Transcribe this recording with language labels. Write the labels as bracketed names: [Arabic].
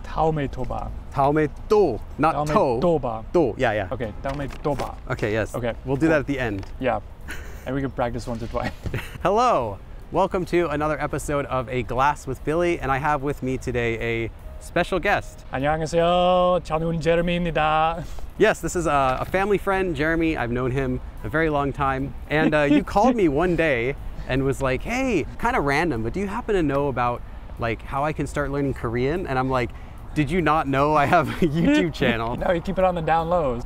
[Korean] 다음에 또 봐. 다음에 또, not 다음에 [English] to. [Korean] 또 봐. 또, yeah. Okay, 다음에 또 봐. [English] Okay, yes. Okay. We'll do that at the end. Yeah, and we can practice once or twice. Hello, welcome to another episode of A Glass with Billy, and I have with me today a special guest. [Korean] 안녕하세요, 저는 제레미입니다. [English] Yes, this is a family friend, Jeremy. I've known him a very long time. And you called me one day and was like, hey, kind of random, but do you happen to know about like how I can start learning Korean? And I'm like, did you not know I have a YouTube channel? No, you keep it on the down lows.